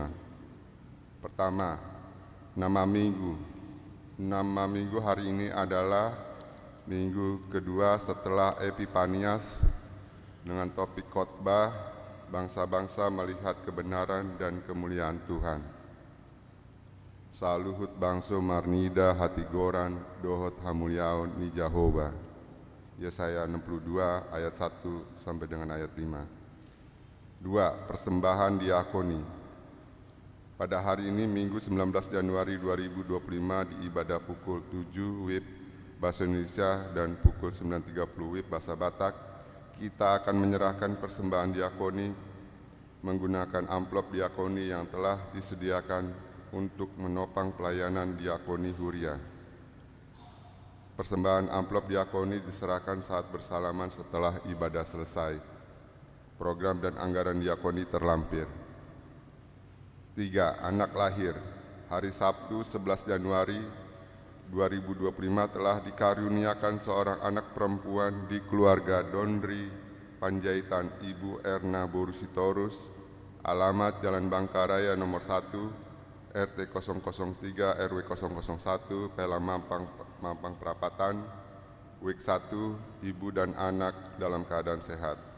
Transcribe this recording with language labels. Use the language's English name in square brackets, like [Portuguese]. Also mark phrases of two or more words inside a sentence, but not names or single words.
[Indonesian] Pertama, nama minggu. Nama minggu hari ini adalah minggu kedua setelah Epifanias dengan topik khotbah bangsa-bangsa melihat kebenaran dan kemuliaan Tuhan. [Batak Toba] Saluhut bangso marnida hatigoran dohot hamuliaon ni Jehovah. [Indonesian] Yesaya 62 ayat 1 sampai dengan ayat 5. 2. Persembahan diakoni. Pada hari ini Minggu 19 Januari 2025 di ibadah pukul 7 WIB Bahasa Indonesia dan pukul 9.30 WIB Bahasa Batak, kita akan menyerahkan persembahan diakoni menggunakan amplop diakoni yang telah disediakan untuk menopang pelayanan diakoni Huria. Persembahan amplop diakoni diserahkan saat bersalaman setelah ibadah selesai. Program dan anggaran diakoni terlampir. 3. Anak lahir. Hari Sabtu 11 Januari 2025 telah dikaruniakan seorang anak perempuan di keluarga Dondri Panjaitan, Ibu Erna Borusitorus, alamat Jalan Bangkaraya nomor 1, RT 003 RW 001, Pela Mampang Perapatan, WIK 1, ibu dan anak dalam keadaan sehat.